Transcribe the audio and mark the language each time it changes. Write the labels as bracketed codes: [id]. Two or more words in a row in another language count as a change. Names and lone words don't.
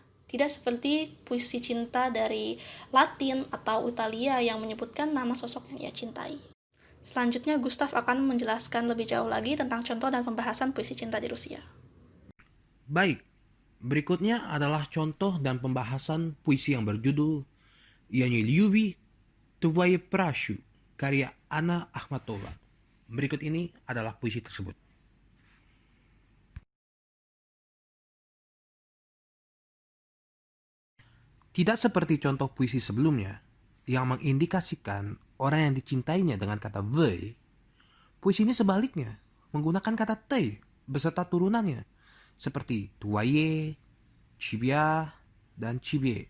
[id] Tidak seperti puisi cinta dari Latin atau Italia yang menyebutkan nama sosok yang ia cintai. Selanjutnya, Gustav akan menjelaskan lebih jauh lagi tentang contoh dan pembahasan puisi cinta di Rusia. Baik, berikutnya adalah contoh dan pembahasan puisi yang berjudul Я не люблю твои пращу, karya Anna Akhmatova. Berikut ini adalah puisi tersebut. Tidak seperti contoh puisi sebelumnya yang mengindikasikan orang yang dicintainya dengan kata V, puisi ini sebaliknya menggunakan kata T beserta turunannya seperti [ru] твоё, тебя, [id] dan cibie.